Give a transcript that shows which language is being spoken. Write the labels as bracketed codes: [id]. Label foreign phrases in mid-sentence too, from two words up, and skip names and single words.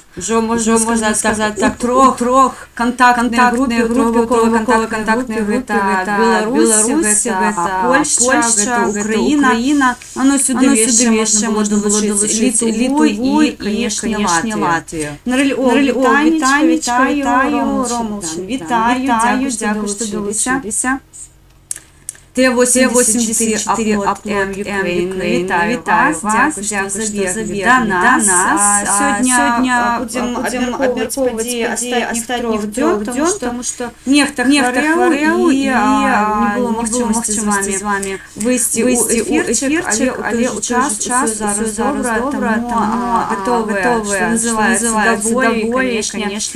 [be] Ужо можна сказаць так, трох кантактныя групы, навуковыя кантактныя групы. Гэта Беларусь, гэта Польшча, гэта Украіна. Сюды яшчэ можна было долучыць Літву і, канешне, Латвію. [uk] Вітаю, Ромович, вітаю, дякую, що долучилися. Т-84 Upload Ukraine, вітаю вас, дякую, що забігли до нас. Сьогодні будемо обмірковувати останніх трьох днів, тому що нехто хворів і не було можливості з вами вийти у ефірчик, але у час зараз добре, тому готові, що називається, доволі, звісно.